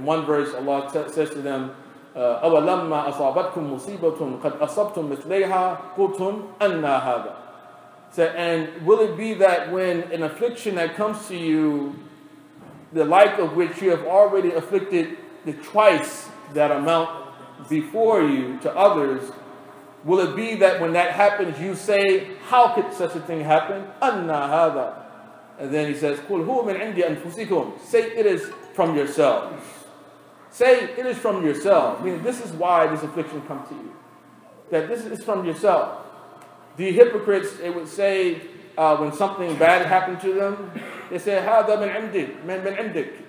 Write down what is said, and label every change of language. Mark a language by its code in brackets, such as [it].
[en] In one verse, Allah says to them, [ar] أَوَلَمَّا أَصَابَتْكُمْ مُصِيبَةٌ قَدْ أَصَبْتُمْ مِثْلَيْهَا قُلْتُمْ أَنَّا هَذَا. [en] So, and will it be that when an affliction that comes to you, the like of which you have already afflicted the twice that amount before you to others, will it be that when that happens you say, how could such a thing happen? [ar] أَنَّا هَذَا. [en] And then he says, [ar] قُلْ هُوَ مِنْ عِنْدِ أَنفُسِكُمْ. [en] Say it is from yourselves. Say it is from yourselves. Meaning this is why this affliction comes to you. That this is from yourself. The hypocrites, they would say, when something bad happened to them, they say, [ar] هَذَا مِنْ عِنْدِكَ.